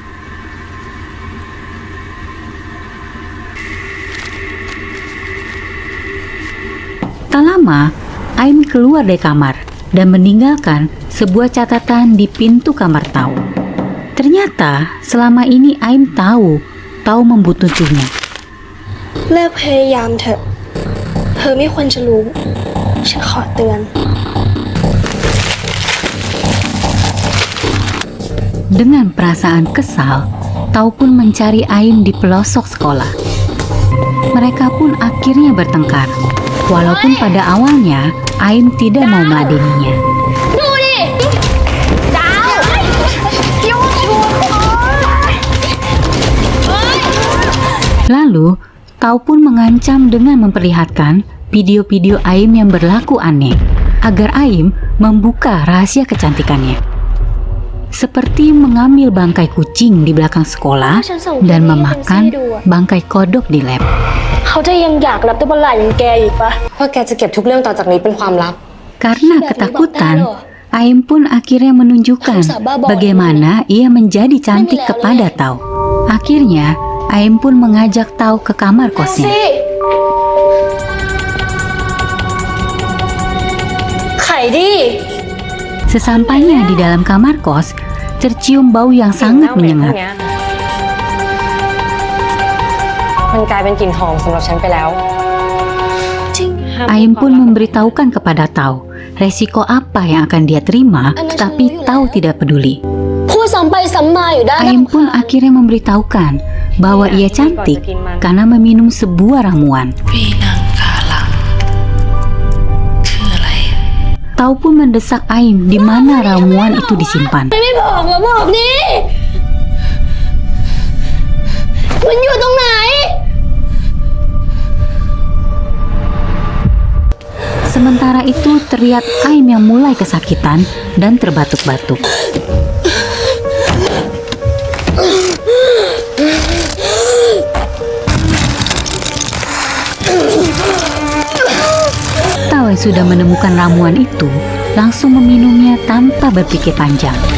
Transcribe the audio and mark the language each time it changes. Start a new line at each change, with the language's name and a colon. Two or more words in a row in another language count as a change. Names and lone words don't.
Indonesian: Tak lama, Aim keluar dari kamar dan meninggalkan sebuah catatan di pintu kamar Tao. Ternyata selama ini Aim tahu Tao membutuhkannya.
Thai: เลิกพยายามเถอะ เธอไม่ควรจะรู้ ฉันขอเตือน
Indonesian: Dengan perasaan kesal, Tao pun mencari Aim di pelosok sekolah. Mereka pun akhirnya bertengkar, walaupun pada awalnya Aim tidak mau meladeninya.
Thai: ดูดิ ดาวยุ่งชัวร์
Indonesian: Lalu, Tao pun mengancam dengan memperlihatkan video-video Aim yang berlaku aneh, agar Aim membuka rahasia kecantikannya. Seperti mengambil bangkai kucing di belakang sekolah dan memakan bangkai kodok di lab.
Thai: เขาจะยังอยากรับตัวประหลาดอย่างแกอีกปะ ว่าแกจะเก็บทุกเรื่องต่อจากนี้เป็นความลับ
Indonesian: Karena ketakutan, Aim pun akhirnya menunjukkan bagaimana ia menjadi cantik kepada Tao. Akhirnya, Aim pun mengajak Tao ke kamar kosnya.
Thai: ไข่ดิ
Indonesian: Sesampainya di dalam kamar kos, tercium bau yang sangat menyengat.
Thai: มันกลายเป็นกลิ่นหอมสำหรับฉันไปแล้ว
Indonesian: Aim pun memberitahukan kepada Tao resiko apa yang akan dia terima, tetapi Tao tidak peduli.
Thai: พูดซ้ำไปซ้ำมาอยู่ได้
Indonesian: Aim pun akhirnya memberitahukan bahwa ia cantik karena meminum sebuah ramuan. Tao pun mendesak Aim di mana ramuan itu disimpan.
Thai: ไม่บอกมาบอกดิ มันอยู่ตรงไหน
Indonesian: Sementara itu terlihat Aim yang mulai kesakitan dan terbatuk-batuk. Tao yang sudah menemukan ramuan itu langsung meminumnya tanpa berpikir panjang.